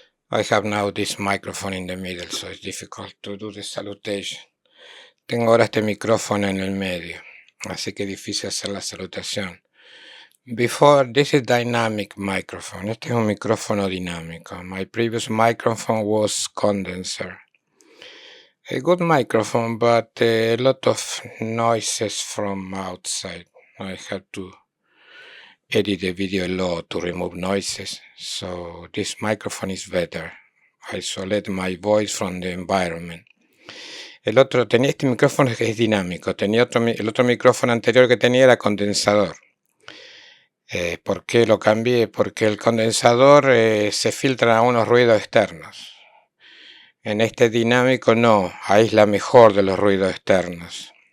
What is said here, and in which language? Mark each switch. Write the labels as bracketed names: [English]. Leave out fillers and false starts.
[English] I have now this microphone in the middle, so it's difficult to do the salutation. [Spanish] Tengo ahora este micrófono en el medio, así que es difícil hacer la salutación. [English] Before, this is dynamic microphone. [Spanish] Este es un micrófono dinámico. [English] My previous microphone was condenser. A good microphone, but a lot of noises from outside. I have to edit the video a lot to remove noises, so this microphone is better. I isolate my voice from the environment. [Spanish] Tenía este micrófono que es dinámico. El otro micrófono anterior que tenía era condensador. ¿Por qué lo cambié? Porque el condensador se filtran a unos ruidos externos. En este dinámico no, aísla mejor de los ruidos externos.